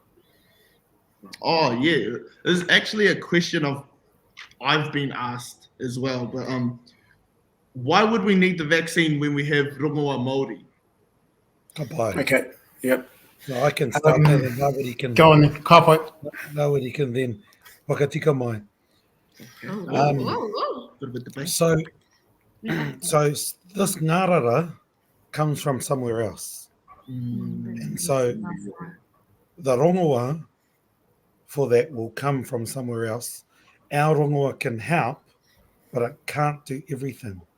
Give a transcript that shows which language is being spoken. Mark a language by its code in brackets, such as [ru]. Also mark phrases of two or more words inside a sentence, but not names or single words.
[en] Oh yeah, there's actually a question I've been asked as well, but why would we need the vaccine when we have [mi] rongoa Māori? [en] Goodbye. Okay. Yep. So I can start that and nobody can. Go on then. Kapai. Nobody can then [mi] whakatika mai. [en] Whoa. Bit of a debate. So this ngarara comes from somewhere else. And so the rongoa for that will come from somewhere else. Our rongoa can help, but it can't do everything.